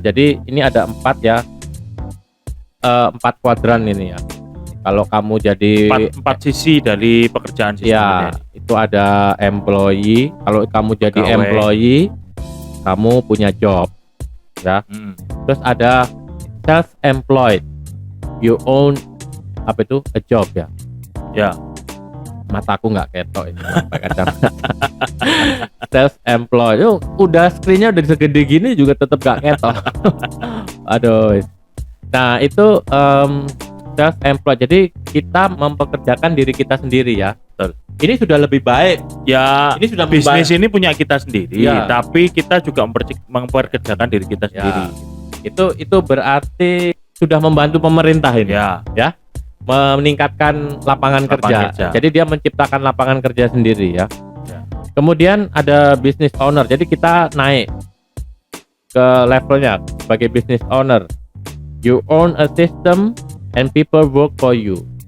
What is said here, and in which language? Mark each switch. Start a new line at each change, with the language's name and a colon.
Indonesian: Jadi ini ada 4 ya. 4 kuadran ini ya. Kalau kamu jadi 4 sisi dari pekerjaan sistem ya, itu ada employee. Kalau kamu jadi employee, kamu punya job ya. Terus ada self-employed.
English: You own a job ya.
Indonesian: Ya. Mataku nggak ketok ini pakai kacamata. Self-employed. Udah screen-nya udah segede gini juga tetap nggak ketok. Aduh. Nah itu self-employed. Jadi kita mempekerjakan diri kita sendiri ya. Betul. Ini sudah lebih baik. Ya. Ini sudah bisnis ini punya kita sendiri. Ya. Tapi kita juga mempekerjakan diri kita sendiri. Itu berarti sudah membantu pemerintah ini. Ya. Meningkatkan lapangan kerja. Jadi dia menciptakan lapangan kerja sendiri ya. Kemudian ada business owner. Jadi kita naik ke levelnya sebagai business owner.
English: You own a system and people work for you.